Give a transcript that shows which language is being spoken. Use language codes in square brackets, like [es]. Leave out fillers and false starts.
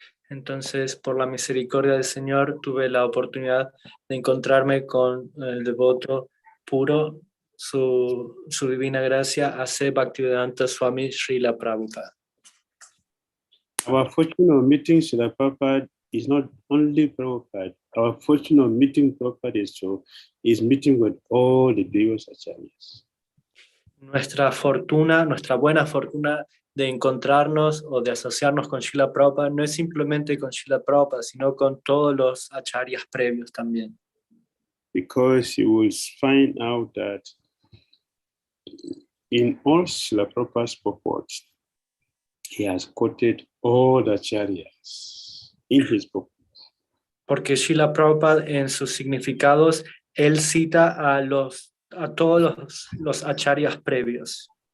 [es] Entonces, por la misericordia del Señor, tuve la oportunidad de encontrarme con el devoto puro, su divina gracia, A.C. Bhaktivedanta Swami Srila Prabhupada. [en] Our fortune of meeting Srila Prabhupada is not only Prabhupada. Our fortune of meeting Prabhupada is meeting with all the previous acharyas. [es] Nuestra buena fortuna de encontrarnos o de asociarnos con Srila Prabhupada no es simplemente con Srila Prabhupada, sino con todos los acharyas previos también. [en] Because you will find out that in all Srila Prabhupada's purports, he has quoted all the acharyas in his book. [es] Porque Srila Prabhupada en sus significados, él cita a todos los acharyas previos.